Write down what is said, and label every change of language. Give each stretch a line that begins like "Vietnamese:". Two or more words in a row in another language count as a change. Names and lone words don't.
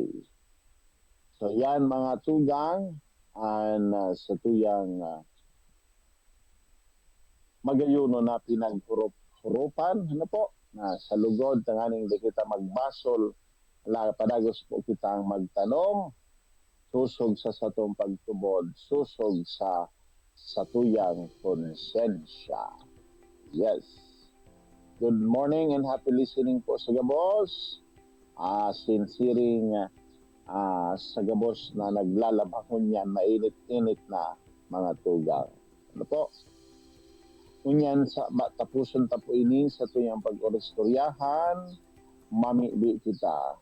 Bikol: So yan mga tugang, ang satuyang magayuno na pinaghurup-hurupan, ano po, na sa lugod, tanganing di kita magbasol, padagos po kitang magtanom, susog sa satong pagtubod, susog sa satuyang konsensya.
English: Yes. Good morning and happy listening
Bikol: po sa Gabos. Sinsiring sa Gabos na naglalabahon yan, mainit-init na mga tugang. Ano po? Kunyan sa tapuson tapo ini sa tuyang pag-orestoryahan, mamibi kita.